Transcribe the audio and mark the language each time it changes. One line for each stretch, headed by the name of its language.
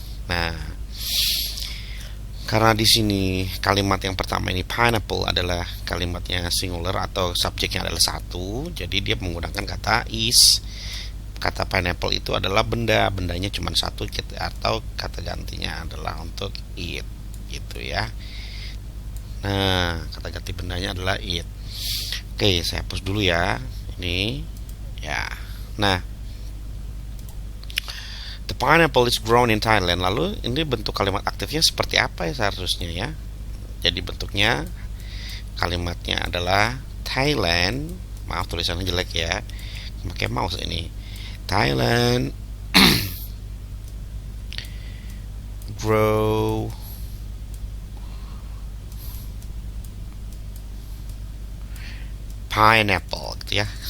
Indonesian: Nah, karena di sini kalimat yang pertama ini pineapple adalah kalimatnya singular atau subjeknya adalah satu, jadi dia menggunakan kata is. Kata pineapple itu adalah benda, bendanya cuma satu, atau kata gantinya adalah untuk it, gitu ya. Nah, kata ganti bendanya adalah it. Oke, saya hapus dulu ya. Ini ya.
English: Nah, the pineapple is grown in Thailand.
Indonesian: Lalu ini bentuk kalimat aktifnya seperti apa ya seharusnya ya? Jadi bentuknya kalimatnya adalah Thailand. Maaf tulisannya jelek ya. Pakai mouse ini.
English: Thailand grow pineapple
Indonesian: gitu ya.